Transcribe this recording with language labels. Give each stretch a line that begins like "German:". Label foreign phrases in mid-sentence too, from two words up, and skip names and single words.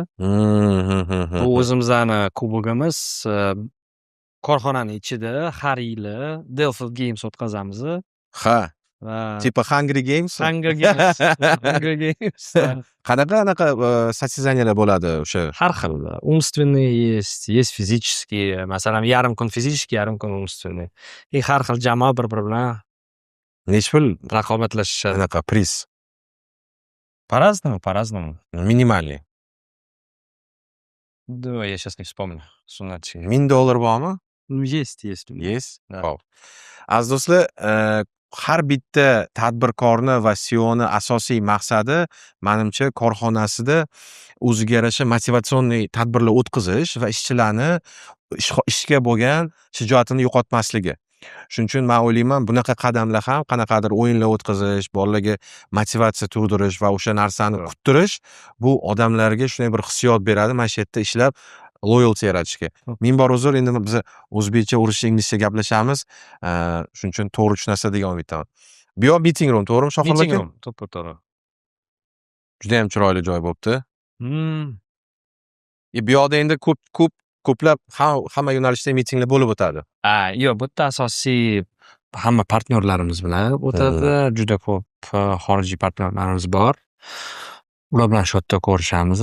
Uzbek: Bu o'zimizning kubogimiz. Korxonaning ichida har yili Delphi Games o'tkazamiz. Ha, Va
Russian: tipa Hungry Games. Hunger Games. Hunger Games.
Uzbek: Qanaqa состязаниялар bo'ladi o'sha? Har xil.
Russian: Умственные есть физические.
Uzbek: Masalan, yarim kun fizический, yarim kun умственный. И har xil jamoa bir-biri bilan Necha pul raqobatlashishadi. anaqa priz?
Russian: По-разному. Minimalniy. Да, я сейчас не вспомню. Суммачи.
Uzbek: $1000 bormi?
Russian: Ну, есть.
English: Yes.
Russian: Да.
Uzbek: Xo'p. Aziz do'stlar, har bitta tadbirkorni va CEOni asosiy maqsadi, menimcha, korxonasida o'ziga yarasha motivatsionniy tadbirlar o'tkazish va ishchilarni ishga bo'lgan shijoatini yo'qotmasligi. Shuning uchun men o'ylayman, bunaqa qadamlar ham qanaqadir o'yinlar o'tkazish, bolalarga motivatsiya tug'dirish va o'sha narsani kuttirish bu odamlarga shunday bir hissiyot beradi. Mana shu yerda ishlab loyalty yaratishga. Ming bor uzr, endi biz o'zbekcha, o'rischa, inglizcha gaplashamiz. Shuning uchun to'g'ri tushunasiz degan umiddaman. Bu yoq
English: meeting room,
Uzbek: to'g'rimi Shohir Meeting aka? room, to'g'ri. Juda ham chiroyli joy bo'libdi. Hmm. Bu yoqda endi ko'plab hamma yo'nalishda meetinglar bo'lib o'tadi. Yo'q, bu yerda asosiy hamma partnyorlarimiz bilan o'tadi. Juda ko'p xorijiy partnyorlarimiz bor. Ular bilan shu yerda ko'rishamiz.